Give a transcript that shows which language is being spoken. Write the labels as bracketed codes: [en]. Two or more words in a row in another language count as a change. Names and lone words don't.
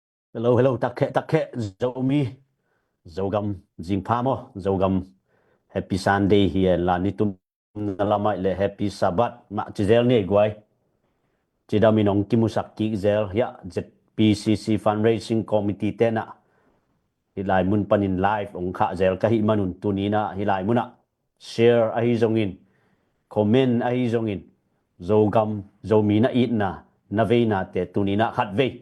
[ctd] Hello, takke, Zomi, Zogam, Zingpamo, Zogam, [en] Happy Sunday here, [ctd] la nitum nalamai le [en] Happy Sabat, [ctd] ma chizel ni guai. Chida minong kimusak ki zel, ya, ZPCC Fundraising Committee tena. Hilai mun panin live, ong ka zel kahi manun tunina, hilai muna. Share ahi zongin, comment ahi zongin, Zogam, Zomi na itna, navena te tunina khatve.